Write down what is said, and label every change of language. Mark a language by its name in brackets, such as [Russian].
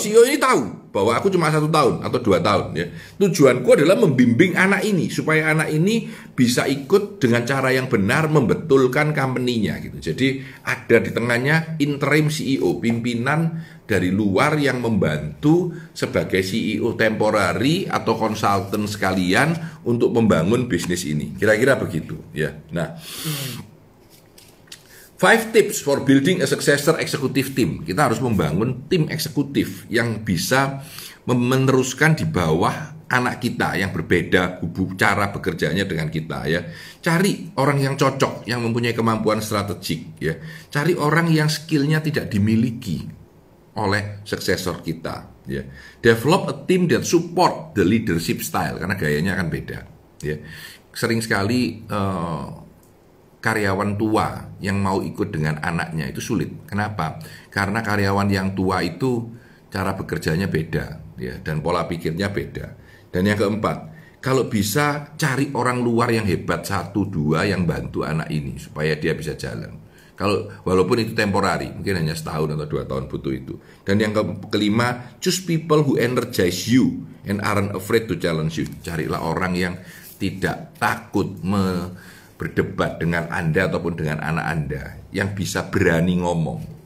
[Indonesian] CEO ini tahu bahwa aku cuma 1 tahun atau 2 tahun. Ya. Tujuanku adalah membimbing anak ini supaya anak ini bisa ikut dengan cara yang benar membetulkan company-nya gitu. Jadi ada di tengahnya interim CEO, pimpinan dari luar yang membantu sebagai CEO temporary atau konsultan sekalian untuk membangun bisnis ini. Kira-kira begitu ya. [English] Nah, 5 tips for building a successor executive team. [Indonesian] Kita harus membangun tim eksekutif yang bisa meneruskan di bawah anak kita yang berbeda cara bekerjanya dengan kita ya. Cari orang yang cocok, yang mempunyai kemampuan strategik ya. Cari orang yang skillnya tidak dimiliki oleh suksesor kita ya. [English] Develop a team that support the leadership style, [Indonesian] karena gayanya akan beda ya. Sering sekali karyawan tua yang mau ikut dengan anaknya itu sulit. Kenapa? Karena karyawan yang tua itu cara bekerjanya beda ya, dan pola pikirnya beda. Dan yang keempat, kalau bisa cari orang luar yang hebat 1-2 yang bantu anak ini supaya dia bisa jalan. Kalau walaupun itu temporary, mungkin hanya setahun atau 2 tahun butuh itu. Dan yang kelima, [English] choose people who energize you and aren't afraid to challenge you. [Indonesian] Carilah orang yang tidak takut berdebat dengan Anda ataupun dengan anak Anda, yang bisa berani ngomong.